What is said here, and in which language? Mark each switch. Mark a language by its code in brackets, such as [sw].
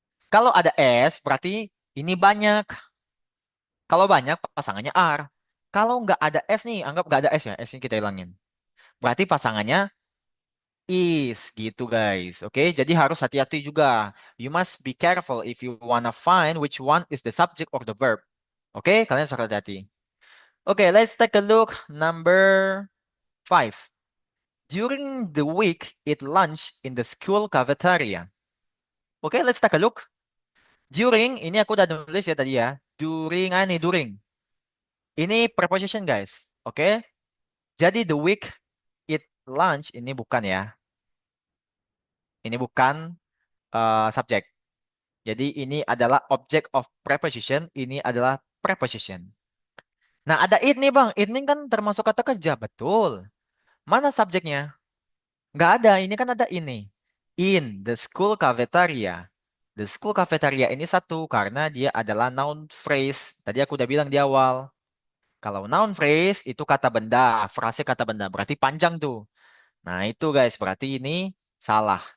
[id] Kalau ada s berarti ini banyak. Kalau banyak pasangannya are. Kalau nggak ada S nih, anggap nggak ada S ya, S-nya kita hilangin. Berarti pasangannya is gitu guys. Oke, jadi harus hati-hati juga. [en] You must be careful if you wanna find which one is the subject or the verb. Oke, [id] kalian harus hati-hati. [en] Oke, let's take a look. Number 5. During the week, eat lunch in the school cafeteria. Oke, let's take a look. [id] During, ini aku udah nulis ya tadi ya. During, ini during. Ini preposition guys. Oke, jadi [en] the week eat lunch [id] ini bukan ya. Ini bukan subjek. Jadi ini adalah [en] object of preposition. [id] Ini adalah preposition. Nah ada it nih bang. It ini kan termasuk kata kerja. Betul. Mana subjeknya? Nggak ada. Ini kan ada ini. [en] In the school cafeteria. The school cafeteria [id] ini satu karena dia adalah noun phrase. Tadi aku udah bilang di awal. Kalau noun phrase itu kata benda. Frase kata benda. Berarti panjang tuh. Nah, itu guys, berarti ini salah.